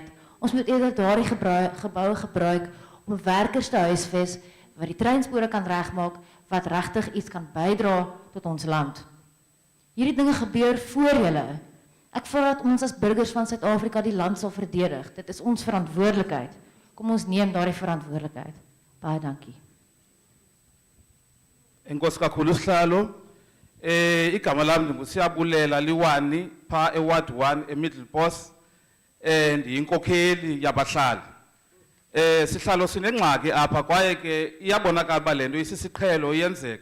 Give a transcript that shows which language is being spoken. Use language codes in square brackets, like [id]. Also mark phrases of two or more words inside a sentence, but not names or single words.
[af] Ons moet eerder daardie geboue gebruik om werkers te huisves wat die treinspore kan regmaak, wat regtig iets kan bydra tot ons land. Hierdie dinge gebeur voor julle. Ek vra dat ons as burgers van Suid-Afrika die land sal verdedig. Dit is ons verantwoordelikheid. Kom ons neem daardie verantwoordelikheid. Baie dankie. [xh] Enkosi kakhulu sihlalo. Igama lami nguSiyabulela Liwani pha eWard 1 eMiddelpos ndiyinkokheli yabahlali. Sihlalo sinengxaki apha kwaye ke iyabonakala ba lento isisiqhelo iyenzeka.